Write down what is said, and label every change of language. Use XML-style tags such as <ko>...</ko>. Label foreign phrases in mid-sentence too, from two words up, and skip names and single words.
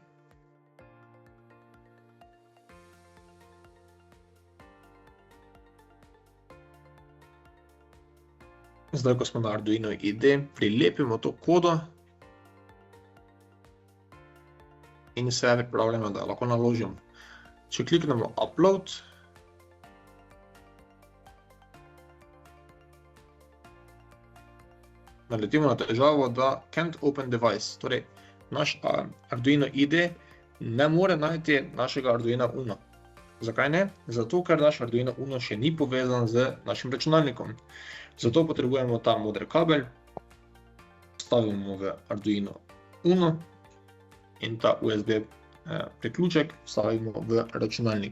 <sl>Zdaj, ko smo na Arduino IDE, prilepimo to kodo in se pripravljamo, da lahko naložimo. Če kliknemo Upload, naletimo na težavo, da</sl> <en>can't open device.</en> <sl>Torej, naš Arduino IDE ne more najti našega Arduina Uno. Zakaj ne? Zato, ker naš Arduino Uno še ni povezan z našim računalnikom. Zato potrebujemo ta modri kabel, stavimo v Arduino Uno in ta USB priključek vstavimo v računalnik.</sl>